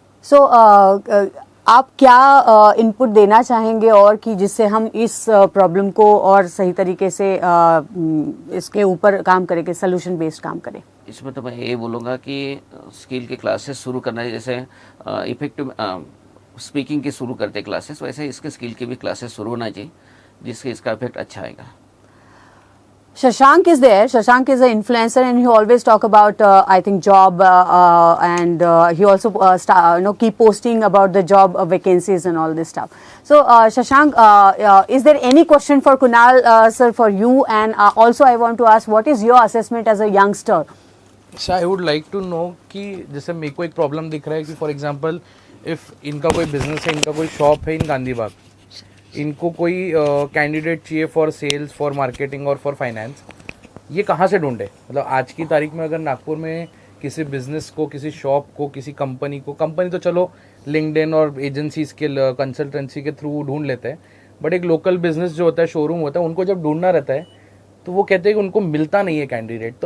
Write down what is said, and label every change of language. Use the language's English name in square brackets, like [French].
[Hindi] सो आप क्या इनपुट देना चाहेंगे और कि जिससे हम इस प्रॉब्लम को और सही तरीके से इसके ऊपर काम करें, कि सोल्यूशन बेस्ड काम करें? इसमें तो मैं ये बोलूँगा कि स्किल के क्लासेस शुरू करना है, जैसे इफेक्टिव स्पीकिंग की शुरू करते क्लासेस, वैसे इसके स्किल की भी क्लासेस शुरू होना चाहिए जिससे इसका इफेक्ट अच्छा आएगा। [English] Shashank is there. Shashank is an influencer, and he always talk about I think job, and he also keep posting about the job vacancies and all this stuff. So Shashank, is there any question for Kunal sir for you? And also I want to ask, what is your assessment as a youngster? [Hindi] अच्छा, [English] I would like to know [Hindi] कि जैसे मेरे को एक problem दिख रहा है कि फॉर एग्जांपल इफ़ इनका कोई बिजनेस है, इनका कोई शॉप है इन गांधी बाग, इनको कोई कैंडिडेट चाहिए फॉर सेल्स, फॉर मार्केटिंग और फॉर फाइनेंस, ये कहाँ से ढूंढे? मतलब आज की तारीख में अगर नागपुर में किसी बिजनेस को, किसी शॉप को, किसी कंपनी को, कंपनी तो चलो लिंक्डइन और एजेंसीज के कंसल्टेंसी के थ्रू ढूंढ लेते हैं, बट एक लोकल बिजनेस जो होता है, शोरूम होता है, उनको जब ढूंढना रहता है तो वो कहते हैं कि उनको मिलता नहीं है कैंडिडेट।